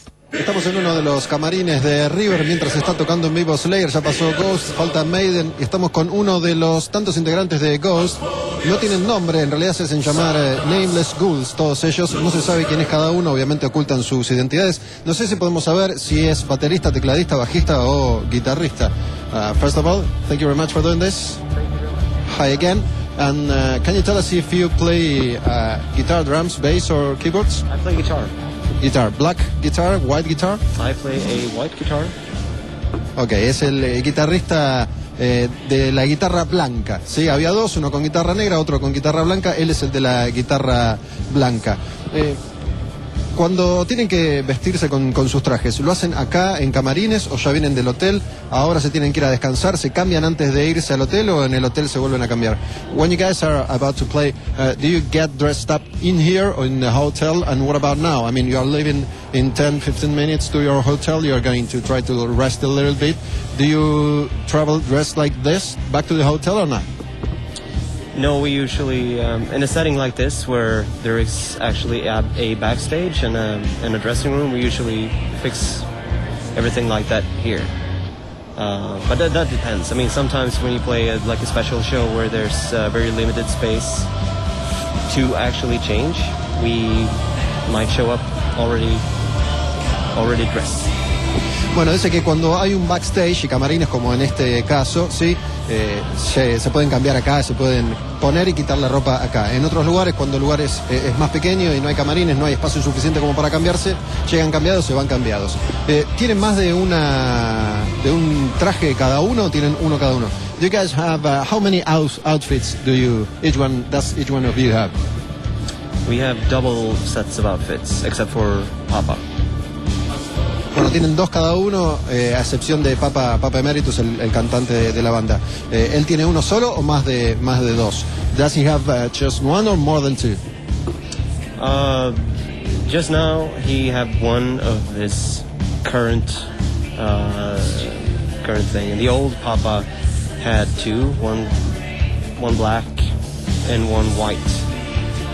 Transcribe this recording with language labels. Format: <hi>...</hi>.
<es>Estamos en uno de los camarines de River mientras está tocando en vivo Slayer. Ya pasó Ghost, falta Maiden, y estamos con uno de los tantos integrantes de Ghost. No tienen nombre, en realidad se hacen llamar Nameless Ghouls, todos ellos. No se sabe quién es cada uno, obviamente ocultan sus identidades. No sé si podemos saber si es baterista, tecladista, bajista o guitarrista.</es> <en>First of all, thank you very much for doing this. Hi again. And can you tell us if you play guitar, drums, bass, or keyboards? I play guitar. Guitar, black guitar, white guitar? I play a white guitar.</en> <es>Okay, es el guitarrista de la guitarra blanca. Sí, había dos, uno con guitarra negra, otro con guitarra blanca. Él es el de la guitarra blanca. Cuando tienen que vestirse con sus trajes, ¿lo hacen acá en camarines o ya vienen del hotel? Ahora se tienen que ir a descansar, ¿se cambian antes de irse al hotel o en el hotel se vuelven a cambiar?</es> <en>When you guys are about to play, do you get dressed up in here or in the hotel? And what about now? I mean, you are leaving in 10-15 minutes to your hotel, you are going to try to rest a little bit. Do you travel dressed like this back to the hotel or not? No, we usually, in a setting like this, where there is actually a backstage and a dressing room, we usually fix everything like that here. But that depends. I mean, sometimes when you play like a special show where there's very limited space to actually change, we might show up already dressed.</en> <es>Bueno, dice que cuando hay un backstage y camarines como en este caso, sí, se pueden cambiar acá, se pueden poner y quitar la ropa acá. En otros lugares, cuando el lugar es más pequeño y no hay camarines, no hay espacio suficiente como para cambiarse, llegan cambiados, se van cambiados. ¿Tienen más de un traje cada uno o tienen uno cada uno?</es> <en>Do you guys have how many outfits do you each one does each one of you have? We have double sets of outfits, except for Papa.</en> <es>Bueno, tienen dos cada uno, a excepción de Papa Emeritus, el cantante de la banda. ¿Él tiene uno solo o más de dos?</es> <en>Does he have just one or more than two? Just now, he had one of his current current thing. And the old Papa had two, one black and one white.</en>